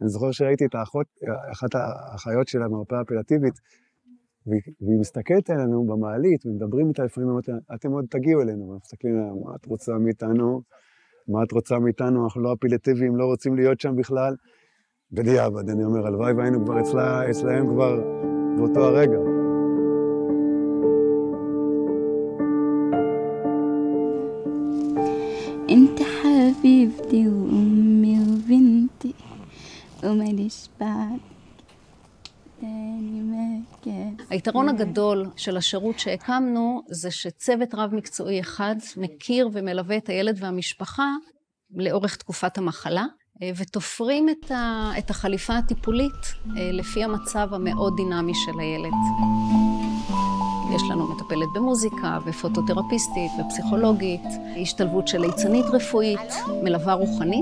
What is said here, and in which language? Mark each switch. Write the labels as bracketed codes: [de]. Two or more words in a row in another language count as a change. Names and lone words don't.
[he] אני זוכר שראיתי את אחת האחיות שלה מהמרפאה הפליאטיבית, והיא מסתכלת עלינו במעלית, ומדברים איתה לפעמים, אתם עוד תגיעו אלינו, ומסתכלים עלינו, מה את רוצה מאיתנו? מה את רוצה מאיתנו? אנחנו לא הפליאטיביים, לא רוצים להיות שם בכלל. בדיעבד, אני אומר, הלוואי והיינו כבר אצלהם כבר באותו הרגע. [ar] انت حبيبتي وامي وبنتي وماليش بعد تاني ما كان. [he] היתרון הגדול של השירות שהקמנו זה שצוות רב מקצועי אחד מכיר ומלווה את הילד והמשפחה לאורך תקופת המחלה, ותופרים את החליפה הטיפולית לפי המצב המאוד דינמי של הילד. יש לנו מטפלת במוזיקה, ופוטותרפיסטית, ופסיכולוגית, השתלבות של ליצנית רפואית, מלווה רוחנית.